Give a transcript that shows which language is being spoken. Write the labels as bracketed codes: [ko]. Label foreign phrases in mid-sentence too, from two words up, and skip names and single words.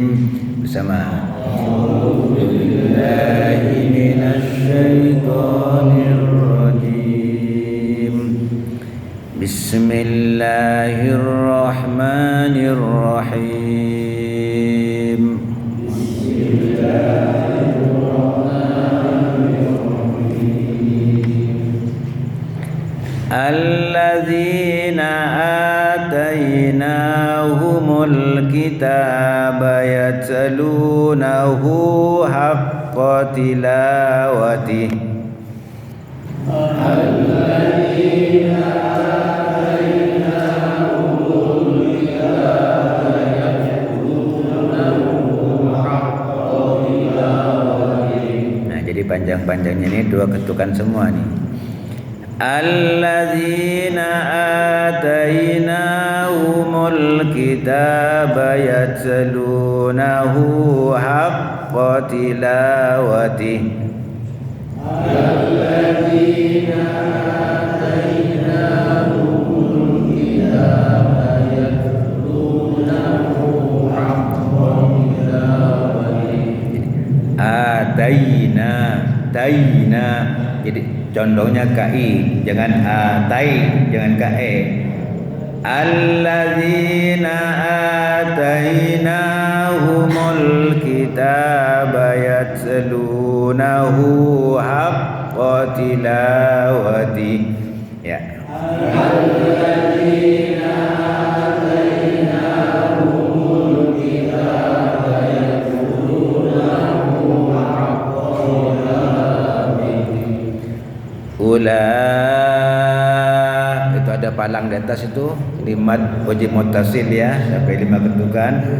[id] Bersama. [ar] أعوذ بالله من الشيطان الرجيم. بسم الله الرحمن الرحيم. الذين آتيناهم الكتاب يتلونه حق تلاوته. الذين آتيناهم الكتاب يتلونه حق تلاوته. [id] Nah, jadi panjang-panjangnya ini dua ketukan semua nih. [ar] الذين آتيناهم الكتاب يتلونه حق تلاوته. الذين آتيناهم الكتاب يتلونه حق تلاوته. Taina. [id] Jadi condongnya kai, jangan atai, jangan kae. [ar] الذين آتيناهم الكتاب يتلونه حق تلاوته. [id] Ya. [ar] الذين آتيناهم الكتاب يتلونه حق [id] itu ada palang di atas itu kalimat [ar] واجب متصل [id] ya sampai 5 ketukan.